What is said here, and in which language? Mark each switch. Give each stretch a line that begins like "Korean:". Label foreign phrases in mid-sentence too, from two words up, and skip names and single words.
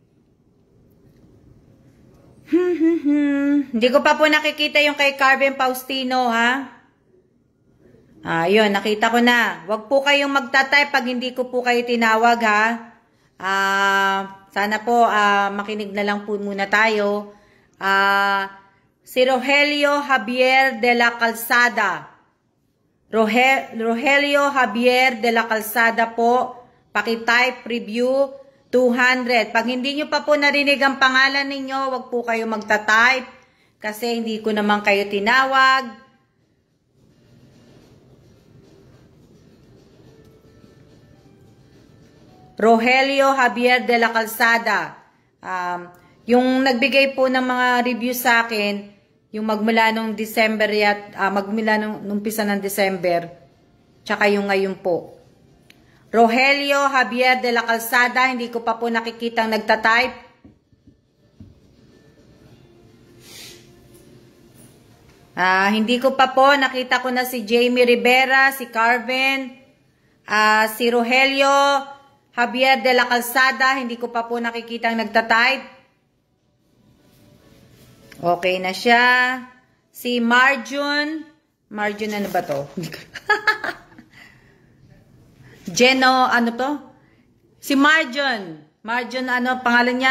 Filipino: Hindi ko pa po nakikita yung kay Carven Faustino, yun, nakita ko na. Huwag po kayong magta-type pag hindi ko po kayo tinawag, sana po, makinig na lang po muna tayo. Si Rogelio Javier de la Calzada. Rogelio Javier de la Calzada po, paki-type review 200. Pag hindi nyo pa po narinig ang pangalan ninyo, wag po kayo magta-type kasi hindi ko naman kayo tinawag. Rogelio Javier de la Calzada. Yung nagbigay po ng mga review sa akin, yung magmula nung December magmula nung umpisa ng December, tsaka yung ngayon po. Rogelio Javier de la Calzada, hindi ko pa po nakikitang nagtatype. Hindi ko pa po, nakita ko na si Jamie Rivera, si Carven, si Rogelio, Javier de la Calzada, hindi ko pa po nakikita ang nagtatype. Okay na siya. Si Marjun, ano ba to? Geno, ano to? Si Marjun, ano, pangalan niya?